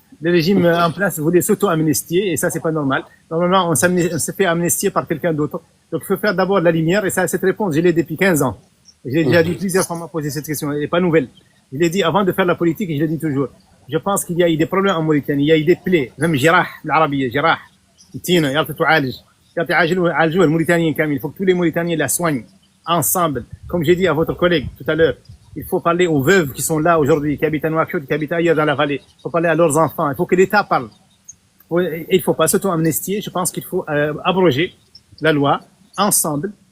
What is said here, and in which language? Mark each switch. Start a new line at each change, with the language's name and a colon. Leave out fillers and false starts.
French: Le régime en place voulait s'auto-amnistier et ça, c'est pas normal. Normalement, on se fait amnistier par quelqu'un d'autre. Donc, il faut faire d'abord la lumière et ça, cette réponse, je l'ai depuis 15 ans. Je l'ai déjà dit plusieurs fois, m'a posé cette question. Elle n'est pas nouvelle. Je l'ai dit avant de faire la politique et je l'ai dit toujours. Je pense qu'il y a eu des problèmes en Mauritanie. Il y a eu des plaies. Même
Arabic: جراح بالعربية جراح. يتينا يلا تعالج. يعالجوا الموريتانيين كامل.
French: Il faut que tous les Mauritaniens la soignent ensemble. Comme j'ai dit à votre collègue tout à l'heure, il faut parler aux veuves qui sont là aujourd'hui, qui habitent à Nouakchott, qui habitent ailleurs dans la vallée. Il faut parler à leurs enfants. Il faut que l'État parle. Il ne faut pas s'auto-amnistier. Je pense qu'il faut abroger la loi ensemble.